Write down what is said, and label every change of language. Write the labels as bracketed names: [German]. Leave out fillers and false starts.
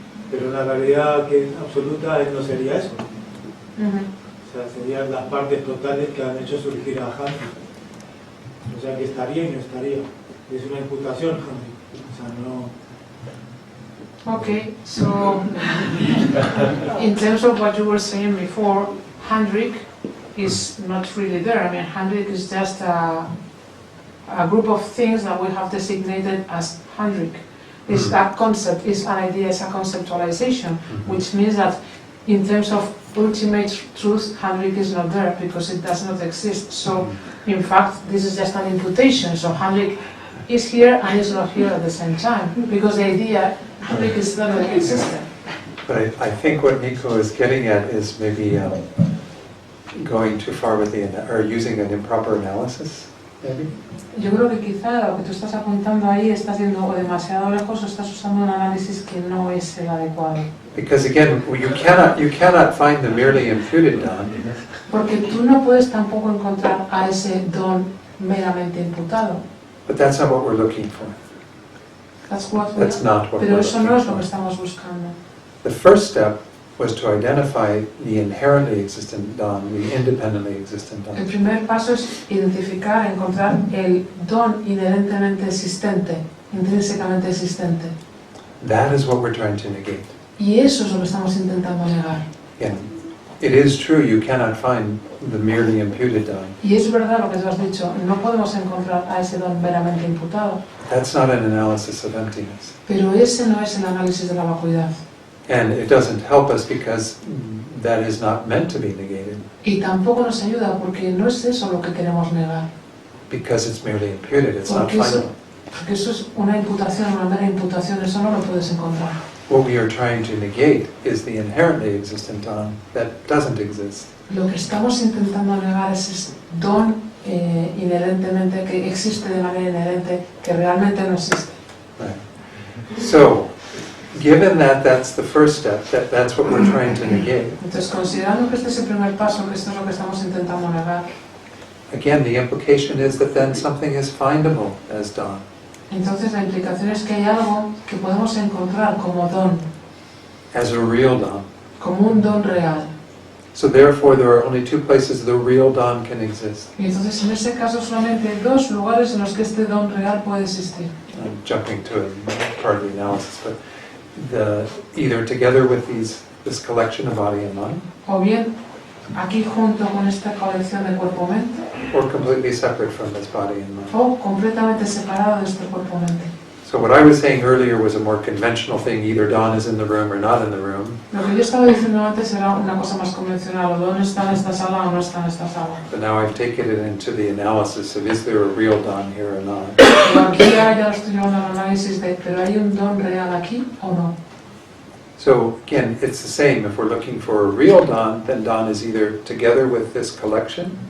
[Spanish] Pero la realidad que es absoluta no sería eso. O sea, serían las partes totales que han hecho surgir a Handrick. O sea, que estaría y no estaría. Es una imputación, Handrick. O sea, no... [English] Okay, so in terms of what you were saying before, Handrick is not really there. I mean, Handrick is just a group of things that we have designated as Handrick. It's that concept, is an idea, is a conceptualization, which means that in terms of ultimate truth, Handrick is not there because it does not exist. So, in fact, this is just an imputation. So Handrick is here and is not here at the same time because the idea, Handrick is not existent. But I think what Nico is getting at is maybe going too far with or using an improper analysis, maybe? [Spanish] Yo creo que quizá lo que tú estás apuntando ahí estás yendo o demasiado lejos o estás usando un análisis que no es el adecuado. [English] Because again, you cannot find the merely imputed don. [Spanish] Porque tú no puedes tampoco encontrar a ese don meramente imputado. [English] But that's not what we're looking for. That's not what [Spanish] Pero [English] we're [Spanish] eso no es lo [English] looking [Spanish] que estamos buscando. [English] The first step was to identify the inherently existent don, the independently existent [Spanish] El [English] don. [Spanish] primer paso es identificar, encontrar el don inherentemente existente, intrínsecamente existente. [English] That is what we're trying to negate. [Spanish] Y eso es lo que estamos intentando negar. [English] Again, It is true you cannot find the merely imputed don. [Spanish] Y es verdad lo que tú has dicho, no podemos encontrar a ese don meramente imputado. [English] That's not an analysis of emptiness. [Spanish] Pero ese no es el análisis de la vacuidad. [English] And it doesn't help us because that is not meant to be negated. [Spanish] Y tampoco nos ayuda porque no es eso lo que queremos negar. [English] Because it's merely imputed, it's not final. [Spanish] Porque eso es una imputación, una mera imputación, eso no lo puedes encontrar. [English] What we are trying to negate is the inherently existent don that doesn't exist. [Spanish] Lo que estamos intentando negar es ese don inherentemente, que existe de manera inherente, que realmente no existe. [English] Right. So, given that that's the first step, that's what we're trying to negate. [Spanish] Entonces, considerando que este es el primer paso, que esto es lo que estamos intentando negar, [English] Again, the implication is that then something is findable as don. [Spanish] entonces la implicación es que hay algo que podemos encontrar como don, [English] As a real don. [Spanish] como un don real. [English] So therefore there are only two places the real don can exist. [Spanish] Y entonces en ese caso solamente hay dos lugares en los que este don real puede existir. [English] I'm jumping to a part of the analysis, but either together with this collection of body and mind, [Spanish] O bien aquí junto con esta colección de cuerpo-mente, [English] or completely separate from this body and mind. [Spanish] o completamente separado de este cuerpo-mente. [English] So what I was saying earlier was a more conventional thing, either don is in the room or not in the room. [Spanish] Lo que yo estaba diciendo antes era una cosa más convencional, o don está en esta sala o no está en esta sala. [English] But now I've taken it into the analysis of is there a real don here or not. [Spanish] Pero aquí ya lo estoy llevando al análisis de, ¿pero hay un don real aquí o no? [English] So again, it's the same. If we're looking for a real don, then don is either together with this collection,